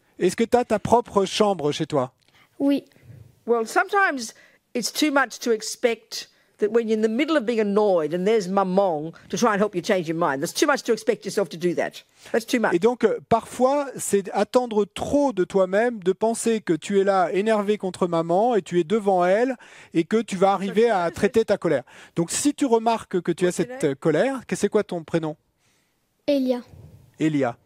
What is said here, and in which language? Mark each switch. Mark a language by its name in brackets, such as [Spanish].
[French] Est-ce que tu as ta propre chambre chez toi? Oui. [English] Well, sometimes it's too much to expect that when you're in the middle of being annoyed and there's maman to try and help you change your mind. That's too much to expect yourself to do that. That's too much. [French] Et donc, parfois, c'est attendre trop de toi-même, de penser que tu es là énervé contre maman et tu es devant elle et que tu vas arriver à traiter ta colère. Donc, si tu remarques que tu as cette colère, c'est quoi ton prénom? Elia. Elia.